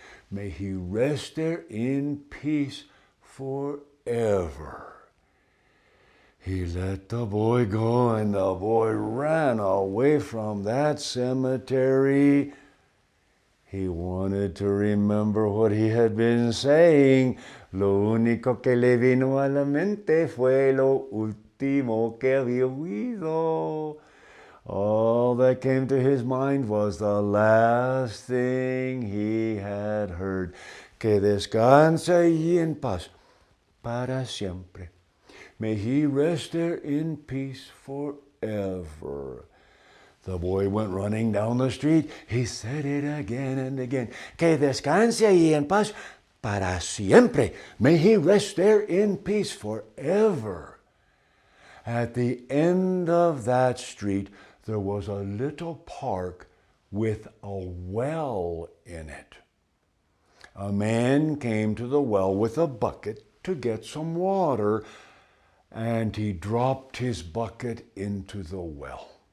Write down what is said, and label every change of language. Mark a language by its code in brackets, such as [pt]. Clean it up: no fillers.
[en] May he rest there in peace forever. He let the boy go, and the boy ran away from that cemetery. He wanted to remember what he had been saying. [es] Lo único que le vino a la mente fue lo último que había oído. [en] All that came to his mind was the last thing he had heard. [es] Que descanse allí en paz para siempre. [en] May he rest there in peace forever. The boy went running down the street. He said it again and again. [es] Que descanse allí en paz para siempre. [en] May he rest there in peace forever. At the end of that street, there was a little park with a well in it. A man came to the well with a bucket to get some water, and he dropped his bucket into the well.